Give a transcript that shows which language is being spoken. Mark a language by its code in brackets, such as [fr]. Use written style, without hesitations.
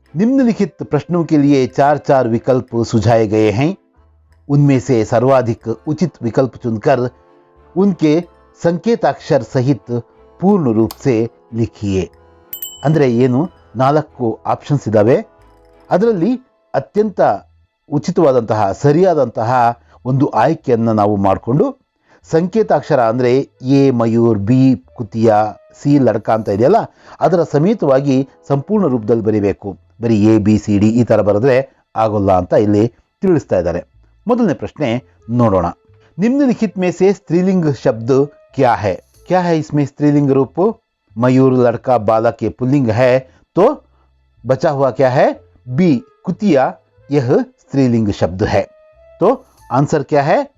[hi] निम्नलिखित प्रश्नों के लिए 4 विकल्प सुझाए गए हैं. उनमें से सर्वाधिक उचित विकल्प चुनकर उनके ಸಂಕೇತಾಕ್ಷರ ಸಹಿತ ಪೂರ್ಣ ರೂಪ ಸೆ ಲಿಖಿಯೇ. [kn] ಅಂದರೆ ಏನು, 4 ಆಪ್ಷನ್ಸ್ ಇದ್ದಾವೆ. ಅದರಲ್ಲಿ ಅತ್ಯಂತ ಉಚಿತವಾದಂತಹ ಸರಿಯಾದಂತಹ ಒಂದು ಆಯ್ಕೆಯನ್ನು ನಾವು ಮಾಡಿಕೊಂಡು ಸಂಕೇತಾಕ್ಷರ ಅಂದರೆ ಎ ಮಯೂರ್, ಬಿ ಕುತಿಯ, ಸಿ ಲಡ್ಕ ಅಂತ ಇದೆಯಲ್ಲ, ಅದರ ಸಮೇತವಾಗಿ ಸಂಪೂರ್ಣ ರೂಪದಲ್ಲಿ ಬರೀಬೇಕು. ಬರೀ ಎ ಬಿ ಸಿ ಡಿ ಈ ಥರ ಬರೆದ್ರೆ ಆಗೋಲ್ಲ ಅಂತ ಇಲ್ಲಿ ತಿಳಿಸ್ತಾ ಇದ್ದಾರೆ. ಮೊದಲನೇ ಪ್ರಶ್ನೆ ನೋಡೋಣ. [hi] निम्नलिखित में से स्त्रीलिंग शब्द क्या है? क्या है इसमें स्त्रीलिंग रूप? मयूर, लड़का, बालक ये पुल्लिंग है, तो बचा हुआ क्या है? बी कुतिया, यह स्त्रीलिंग शब्द है. तो आंसर क्या है?